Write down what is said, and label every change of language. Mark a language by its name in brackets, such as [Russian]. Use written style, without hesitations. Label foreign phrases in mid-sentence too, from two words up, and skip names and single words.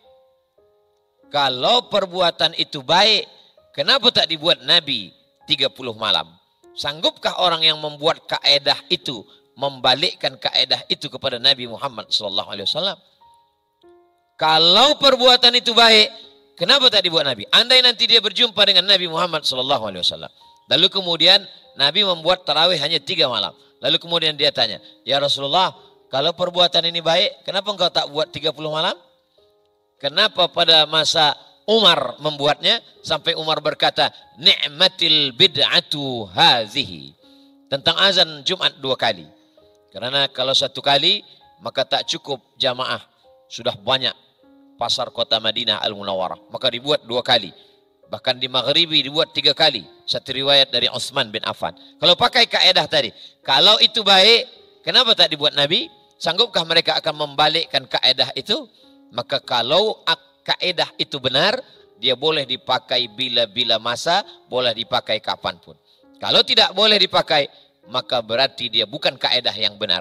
[Malay] Kalau perbuatan itu baik, kenapa tak dibuat Nabi 30 malam? Sanggupkah orang yang membuat kaedah itu membalikkan kaedah itu kepada Nabi Muhammad SAW? Kalau perbuatan itu baik, kenapa tak dibuat Nabi? Andai nanti dia berjumpa dengan Nabi Muhammad SAW. Lalu kemudian Nabi membuat tarawih hanya 3 malam. Lalu kemudian dia tanya, [Arabic] يا رسول الله, [Malay] kalau perbuatan ini baik, kenapa engkau tak buat 30 malam? Kenapa pada masa Umar membuatnya, sampai Umar berkata, [Arabic] نعمت البدعة هذه. [Malay] Tentang azan Jumat 2 kali. Karena kalau 1 kali, maka tak cukup jamaah. Sudah banyak pasar kota Madinah Al-Munawwarah. Maka dibuat 2 kali. Bahkan di Maghribi dibuat 3 kali. Satu riwayat dari Utsman bin Affan. Kalau pakai kaedah tadi, kalau itu baik, kenapa tak dibuat Nabi? Sanggupkah mereka akan membalikkan kaedah itu? Maka kalau kaedah itu benar, dia boleh dipakai bila-bila masa, boleh dipakai kapanpun. Kalau tidak boleh dipakai, maka berarti dia bukan kaedah yang benar.